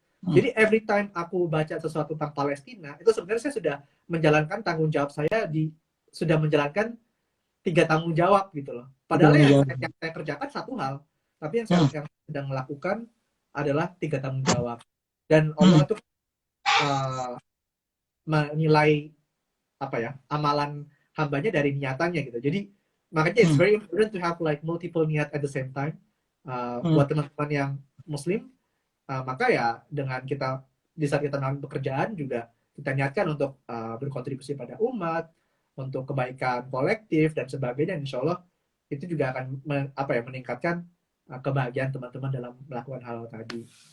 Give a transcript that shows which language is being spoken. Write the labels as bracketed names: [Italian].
[Indonesian] Jadi [English] every time [Indonesian] aku baca sesuatu tentang Palestina, itu sebenarnya saya sudah menjalankan tanggung jawab saya sudah menjalankan 3 tanggung jawab gitu loh. Padahal yang saya kerjakan satu hal, tapi yang saya sedang melakukan adalah 3 tanggung jawab. Dan Allah itu menilai amalan hambanya dari niatannya gitu. Jadi makanya [English] it's very important to have like multiple niat at the same time. [Indonesian] Buat teman-teman yang Muslim, maka ya dengan di saat kita melakukan pekerjaan juga kita niatkan untuk berkontribusi pada umat, untuk kebaikan kolektif dan sebagainya. Insya Allah itu juga akan meningkatkan kebahagiaan teman-teman dalam melakukan hal tadi.